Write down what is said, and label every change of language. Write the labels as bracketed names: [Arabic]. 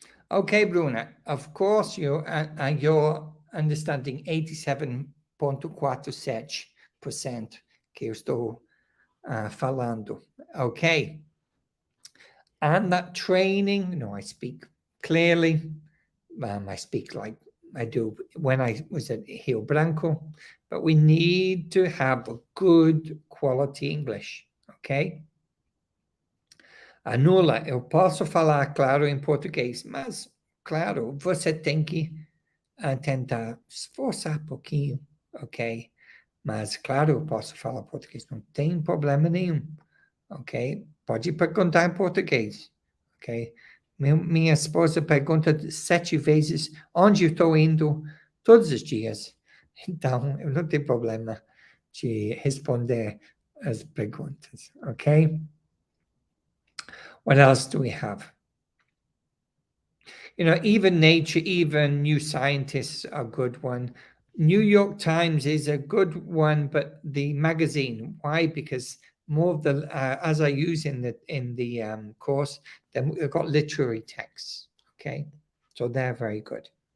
[English] Okay, Bruna, of course, you're understanding 87.47% [Portuguese] que eu estou falando. [English] Okay. And that training, I speak clearly. I speak like I do when I was at Rio Branco, but we need to have a good quality English, okay? [Portuguese] Anula, eu posso falar claro em português, mas, claro, você tem que tentar esforçar um pouquinho, ok? Mas, claro, eu posso falar português, não tem problema nenhum, ok? Pode perguntar em português, ok? Minha esposa pergunta 7 vezes onde eu estou indo todos os dias. Então, eu não tenho problema de responder as perguntas, ok? [English] What else do we have? Even Nature, even New Scientists are a good one. New York Times is a good one, but the magazine, why? Because more of the, as I use in the course, they've got literary texts, okay? So they're very good.